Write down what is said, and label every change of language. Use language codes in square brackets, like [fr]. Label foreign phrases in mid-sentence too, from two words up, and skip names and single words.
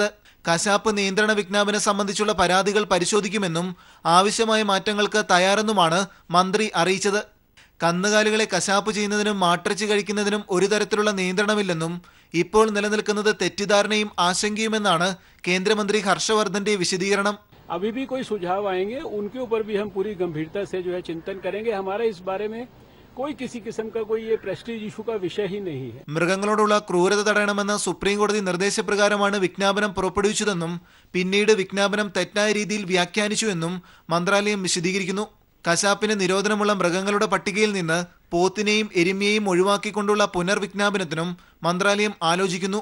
[ml] കശാപ്പ് നിയന്ത്രണ വിജ്ഞാപനം സംബന്ധിച്ചുള്ള പരാതികൾ പരിശോധിക്കുമെന്നും ആവശ്യമായ മാറ്റങ്ങൾക്ക് തയ്യാറെന്നുമാണ് മന്ത്രി അറിയിച്ചത്. കന്നുകാലികളെ കശാപ്പ് ചെയ്യുന്നതിനും മാട്ടിറച്ചി കഴിക്കുന്നതിനും ഒരു തരത്തിലുള്ള നിയന്ത്രണമില്ലെന്നും ഇപ്പോൾ നിലനിൽക്കുന്നത് തെറ്റിദ്ധാരണയും ആശങ്കയുമെന്നാണ് കേന്ദ്രമന്ത്രി ഹർഷവർദ്ധന്റെ വിശദീകരണം. [hi] अभी भी कोई सुझाव आएंगे, उनके ऊपर भी हम पूरी गंभीरता से चिंतन करेंगे. हमारा इस बारे में कोई किसी किस्म का कोई ये [en] prestige issue [hi] का विषय ही नहीं है. [ml] മൃഗങ്ങളോടുള്ള ക്രൂരത തടയണമെന്ന സുപ്രീം കോടതി നിർദ്ദേശപ്രകാരമാണ് വിജ്ഞാപനം പുറപ്പെടുവിച്ചതെന്നും പിന്നീട് വിജ്ഞാപനം തെറ്റായ രീതിയിൽ വ്യാഖ്യാനിച്ചുവെന്നും മന്ത്രാലയം വിശദീകരിക്കുന്നു. കശാപ്പിന് നിരോധനമുള്ള മൃഗങ്ങളുടെ പട്ടികയിൽ നിന്ന് പോത്തിനെയും എരുമയെയും ഒഴിവാക്കിക്കൊണ്ടുള്ള പുനർവിജ്ഞാപനത്തിനും മന്ത്രാലയം ആലോചിക്കുന്നു.